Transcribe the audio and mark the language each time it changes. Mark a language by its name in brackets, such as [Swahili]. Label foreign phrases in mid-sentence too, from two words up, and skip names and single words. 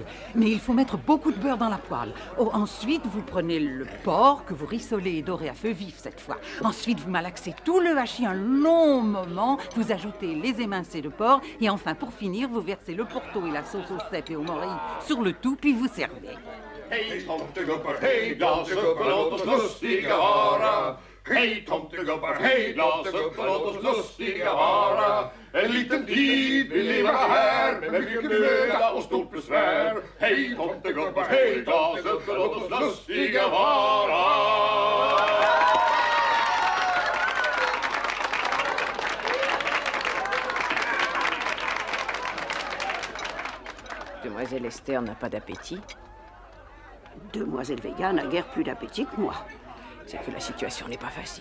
[French] Mais il faut mettre beaucoup de beurre dans la poêle. Oh, ensuite, vous prenez le porc que vous rissolez et dorez à feu vif cette fois. Ensuite, vous malaxez tout le hachis un long moment. Vous ajoutez les émincés de porc. Et enfin, pour finir, vous versez le porto et la sauce au cèpe et au morille sur le tout, puis vous servez. [Swedish] Hej tomtegubbar, hej glasgubbar, låt oss lustiga vara. Hej tomtegubbar, hej glasgubbar, låt oss lustiga vara. En liten tid vi lever här med mycket möda och stort besvär. Hej tomtegubbar, hej glasgubbar, låt oss lustiga vara. [French] Demoiselle Esther n'a pas d'appétit. Demoiselle Vega n'a guère plus d'appétit que moi. C'est que la situation n'est pas facile.